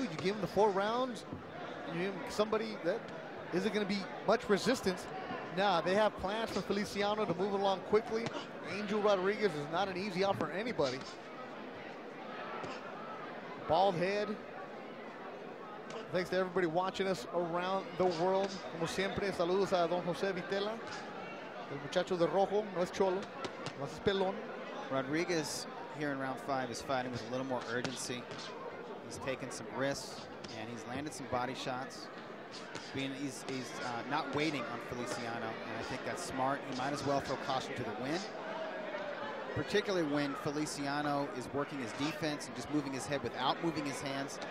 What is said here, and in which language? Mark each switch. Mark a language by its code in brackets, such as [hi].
[en] You give them the 4 rounds. You give them somebody that isn't going to be much resistance. Now, they have plans for Feliciano to move along quickly. Angel Rodriguez is not an easy out for anybody. Bald head. Thanks to everybody watching us around the world. [es] Como siempre, saludos a Don José Vitela. El muchacho de rojo, no es cholo, no es pelón. [en] Rodriguez here in round 5 is fighting with a little more urgency. He's taken some risks, and he's landed some body shots. He's not waiting on Feliciano, and I think that's smart. He might as well throw caution to the wind, particularly when Feliciano is working his defense and just moving his head without moving his hands.